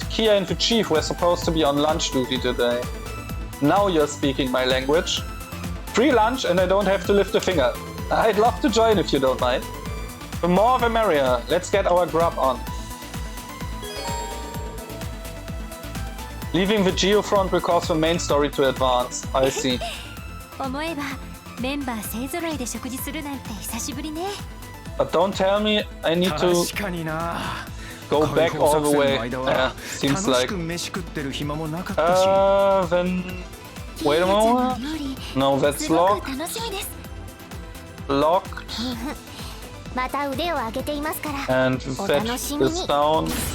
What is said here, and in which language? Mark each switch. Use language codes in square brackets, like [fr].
[en] Kia and the Chief were supposed to be on lunch duty today. Now you're speaking my language. Free lunch and I don't have to lift a finger. I'd love to join if you don't mind. The more the merrier. Let's get our grub on. Leaving the Geofront will cause the main story to advance. I see. [ja] 思えばメンバー勢ぞろいで食事するなんて久しぶりね。 [en] But don't tell me I need to go back all the way. Seems like. Then wait a moment. No, that's locked. Locked. And that is down.